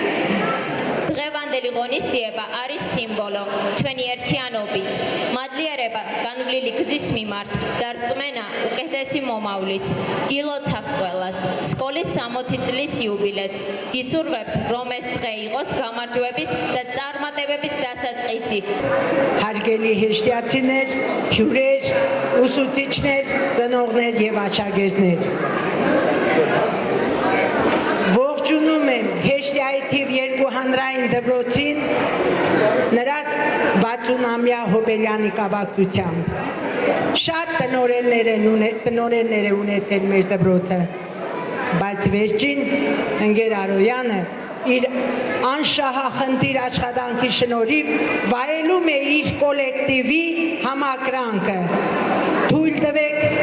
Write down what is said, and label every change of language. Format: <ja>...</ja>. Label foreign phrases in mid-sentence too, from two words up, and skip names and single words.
<ka>დღევანდელი ღონისძიება არის სიმბოლო ჩვენი ერთიანობის, მადლიერება განვლილი გზის მიმართ და რწმენა უკეთესი მომავლის. გილოცავთ ყველას სკოლის 60 წლის იუბილეს. გისურვებთ, რომ ეს დღე იყოს გამარჯვების და წარმატებების დასაწყისი.</ka> <hy>Հարգելի հեշտիացիներ, հյուրեր, ուսուցիչներ, ծնողներ եւ աշակերտներ։ Ողջունում եմ Հեշտիայի թիվ 2 հանրային դպրոցին նրա 60-ամյա հոբելյանի կապակցությամբ։ Շատ տնօրեններ է ունեցել մեր դպրոցը, բայց վերջին ընկեր Արոյանը իր անշահախնդիր աշխատանքի շնորհիվ վայելում է իր կոլեկտիվի համակրանքը։ Թույլ տվեք</hy>